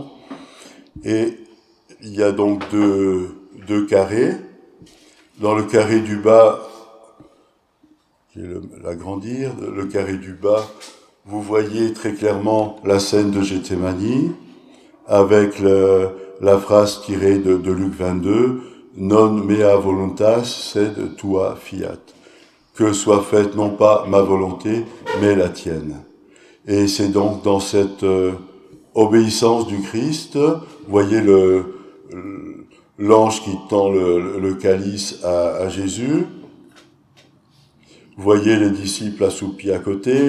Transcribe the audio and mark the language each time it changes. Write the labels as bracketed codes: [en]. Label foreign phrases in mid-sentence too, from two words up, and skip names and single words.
[fr] Et il y a donc deux carrés. Dans le carré du bas, je vais l'agrandir, le carré du bas, vous voyez très clairement la scène de Gethsémani, avec la phrase tirée de Luc 22, « [la] Non mea voluntas sed tua fiat », [fr] que soit faite non pas ma volonté, mais la tienne. Et c'est donc dans cette obéissance du Christ, voyez l'ange qui tend le calice à Jésus. Vous voyez les disciples assoupis à côté.